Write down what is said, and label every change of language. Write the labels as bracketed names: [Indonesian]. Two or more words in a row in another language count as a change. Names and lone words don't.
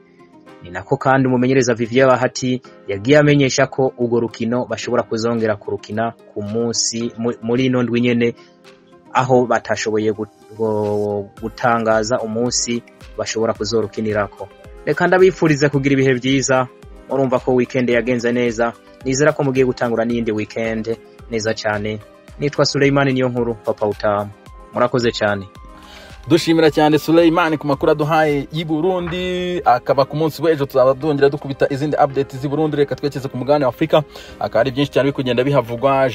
[Rundi] Ni nako kandi umumenyereza Vivier Bahati yagiye amenyesha ko ugo rukino bashobora kuzongera kurukina ku munsi muri ino ndwi nyene aho batashoboye gutangaza umunsi bashobora kuzorukinirako. Reka ndabifuriza kugira ibihe byiza. Urumva ko weekend yagenze neza, nizera ko mugiye gutangura n'indi weekend neza cyane. Nitwa Suleiman Niyonkuru Papa Utamu. Murakoze cyane. Dushimira cyane Suleiman ku makuru aduhaye y'i Burundi. Akaba ku munsi w'ejo tuzaba dongera dukubita izindi update z'i Burundi. Reka twekeze ku mugabane wa Afrika. Akari byinshi cyane bikugenda bihavugwa.